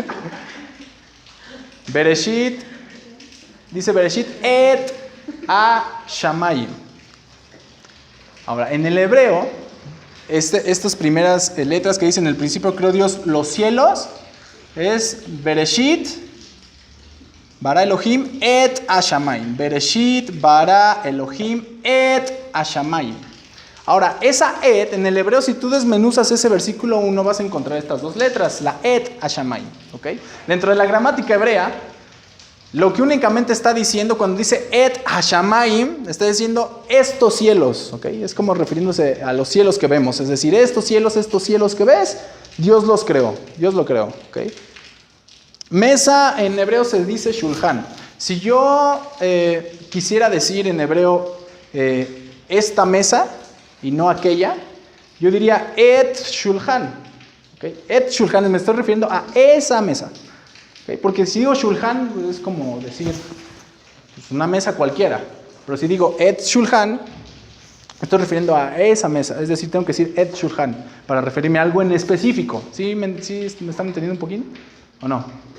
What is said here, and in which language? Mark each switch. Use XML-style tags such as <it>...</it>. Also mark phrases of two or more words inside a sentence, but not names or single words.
<he>Bereshit, dice בראשית את ה שמים.</he> <es>Ahora, en el hebreo, estas primeras letras que dicen en el principio creó Dios los cielos, es</es> <he>בראשית, ברא אלהים את ה שמים. בראשית, ברא אלהים את ה שמים.</he> <es>Ahora, esa et, en el hebreo, si tú desmenuzas ese versículo 1, vas a encontrar estas dos letras, la</es> <he>את השמים,</he> <es>¿ok? Dentro de la gramática hebrea, lo que únicamente está diciendo cuando dice</es> <he>את השמים,</he> <es>está diciendo estos cielos, ¿ok? Es como refiriéndose a los cielos que vemos, es decir, estos cielos que ves, Dios los creó, Dios lo creó, ¿ok? Mesa en hebreo se dice shulchan. Si yo quisiera decir en hebreo esta mesa, y no aquella, yo diría</es> <he>את שולחן. ¿Okay? את שולחן,</he> <es>me estoy refiriendo a esa mesa. ¿Okay? Porque si digo shulchan, es como decir pues, una mesa cualquiera. Pero si digo</es> <he>את שולחן,</he> <es>me estoy refiriendo a esa mesa. Es decir, tengo que decir</es> <he>את שולחן</he> <es>para referirme a algo en específico. ¿Sí me están entendiendo un poquito?</es>